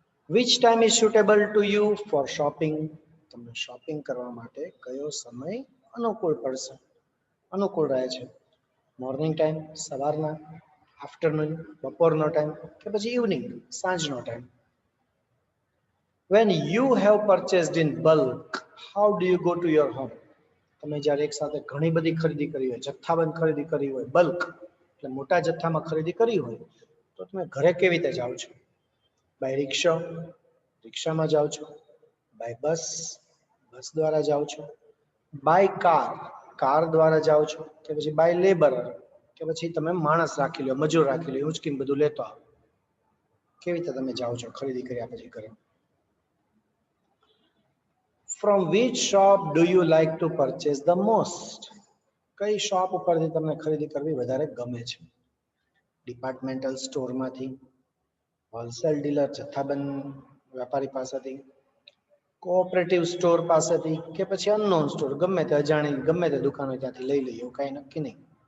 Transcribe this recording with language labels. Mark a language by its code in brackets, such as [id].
[en] Which time is suitable to you for shopping? [gu] તમને shopping કરવા માટે કયો સમય અનુકૂળ પડશે, અનુકૂળ રહે છે? મોર્નિંગ ટાઈમ, સવારના, આફ્ટરનૂન, બપોરનો ટાઈમ, કે પછી ઇવનિંગ, સાંજનો time? [en] When you have purchased in bulk, how do you go to your home? [gu] તમે જ્યારે એક સાથે ઘણી બધી ખરીદી કરી હોય, જથ્થાબંધ ખરીદી કરી હોય, બલ્ક એટલે મોટા જથ્થામાં ખરીદી કરી હોય, તો તમે ઘરે કેવી રીતે જાઓ છો? બાય રિક્ષા, રિક્ષામાં જાઓ છો? બાય બસ, બસ દ્વારા જાઓ છો? બાય કાર, કાર દ્વારા જાઓ છો? કે પછી બાય લેબર, કે પછી તમે માણસ રાખી લો, મજૂર રાખી લો, ઉંચકીને બધું લેતો આવો? કેવી રીતે તમે જાઓ છો ખરીદી કર્યા પછી ઘરે? [en] From which shop do you like to purchase the most? [gu] કઈ શોપ ઉપરથી તમને ખરીદી કરવી વધારે ગમે છે? ડિપાર્ટમેન્ટલ સ્ટોરમાંથી, હોલસેલ ડીલર જથ્થાબંધ વેપારી પાસેથી, કોઓપરેટિવ સ્ટોર પાસેથી, કે પછી અનનોન સ્ટોર, ગમે તે અજાણી ગમે તે દુકાનો ત્યાંથી લઈ લઈએ એવું કઈ નક્કી નહીં?